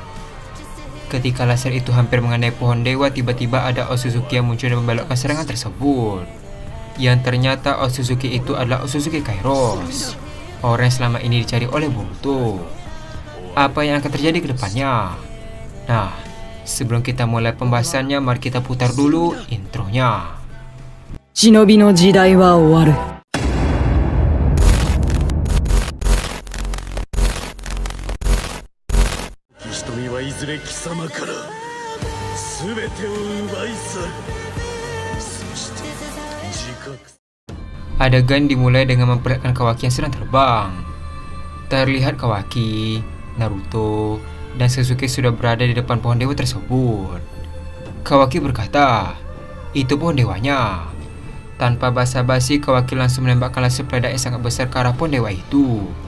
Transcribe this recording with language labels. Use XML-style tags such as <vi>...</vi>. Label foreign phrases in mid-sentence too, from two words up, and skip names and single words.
<id>Ketika laser itu hampir mengenai pohon dewa, tiba-tiba ada Otsutsuki yang muncul dan membelokkan serangan tersebut. Yang ternyata Otsutsuki itu adalah Otsutsuki Kairos, orang yang selama ini dicari oleh Boruto. Apa yang akan terjadi ke depannya? Nah, sebelum kita mulai pembahasannya, mari kita putar dulu intronya.</id> <ja>忍の時代は終わる. 瞳はいずれ貴様から全てを奪い去る。そして自覚</ja> <id>Adegan dimulai dengan memperlihatkan Kawaki yang sedang terbang. Terlihat Kawaki, Naruto, dan Sasuke sudah berada di depan pohon dewa tersebut. Kawaki berkata, "Itu pohon dewanya." Tanpa basa-basi, Kawaki langsung menembakkan laser peledak yang sangat besar ke arah pohon dewa itu.</id>